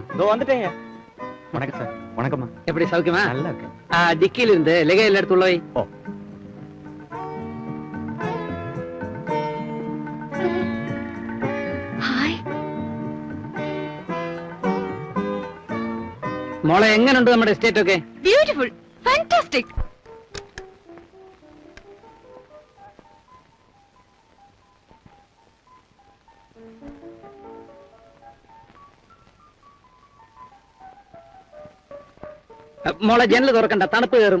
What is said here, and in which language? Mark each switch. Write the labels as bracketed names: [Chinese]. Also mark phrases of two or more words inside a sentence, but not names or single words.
[Tamil] இதோ வந்துட்டேங்க. வணக்கம் சார். வணக்கம்மா. எப்படி சௌக்கியமா? நல்லா இருக்கு. டிக்கில இருந்து லெகையில எடுத்து உள்ள வை. ஓ. [Malayalam] ഹായ്. മോളെ എങ്ങനെയുണ്ട് നമ്മുടെ എസ്റ്റേറ്റ് ഒക്കെ? [English] beautiful, fantastic. [Malayalam] മോളെ ജനൽ തുറക്കണ്ട, തണുപ്പ് കയറും.